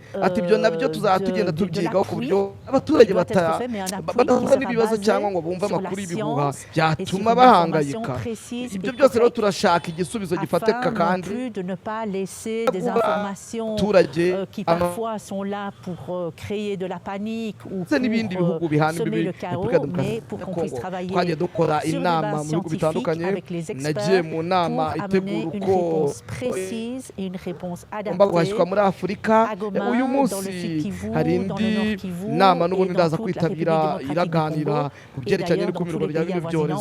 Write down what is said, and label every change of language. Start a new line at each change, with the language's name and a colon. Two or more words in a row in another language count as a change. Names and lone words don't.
Kinyarwanda: Ati ibyo nabyo tuzatugenda tubyigaho ku buryo abaturage badahura n'ibibazo cyangwa ngo bumve amakuru y'ibihuha byatuma bahangayika. Ibyo byose rero turashaka igisubizo gifatika kandi
French: informations qui parfois sont là pour créer de la panique ou pour semer le chaos, mais pour qu'on puisse travailler sur les bases scientifiques avec les experts pour amener une réponse précise et une réponse adaptée à Goma, dans le sud Kivu, dans le nord Kivu et dans toute la République démocratique du Congo et d'ailleurs dans tous les pays avoisinants.